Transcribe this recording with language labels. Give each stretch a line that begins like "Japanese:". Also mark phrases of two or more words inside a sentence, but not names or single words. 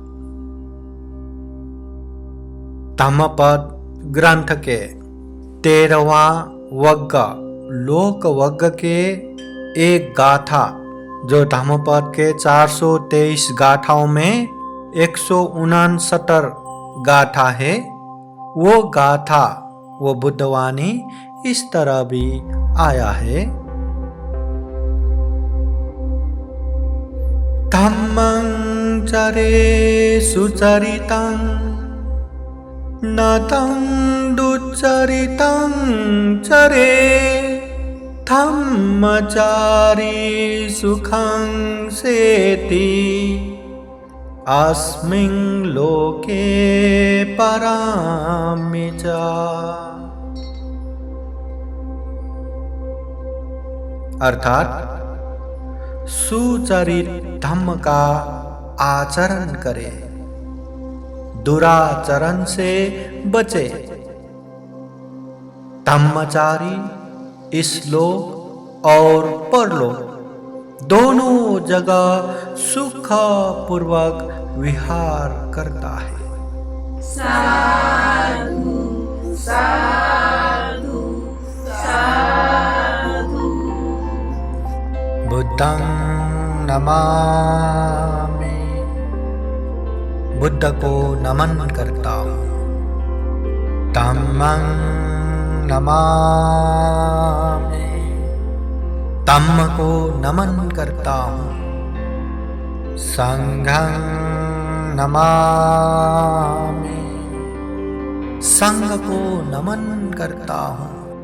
Hindi: धम्मपद ग्रंथ के 13वां वग्ग लोक वग्ग के एक गाथा जो धम्मपद के 423 गाथाओं में 169 गाथा है, वो गाथा वो बुद्धवाणी इस तरह भी आया है।
Pali: धम्मं चरे सुचरितं न तं दुच्चरितं चरे धम्मचारी सुखं सेति अस्मिन् लोके परामि च।
Hindi: अर्थात सुचरित धम्म का आचरण करे, दुराचरण से बचे। धम्मचारी इस लोक और परलोक दोनों जगह सुखपूर्वक विहार करता है।
Pali: साधु साधु साधु। बुद्धं नमामि,
Hindi: बुद्ध को नमन करता हूँ।
Pali: धम्मं नमामि,
Hindi: धम्म को नमन करता हूँ।
Pali: संघं नमामि,
Hindi: संघ को नमन करता हूँ।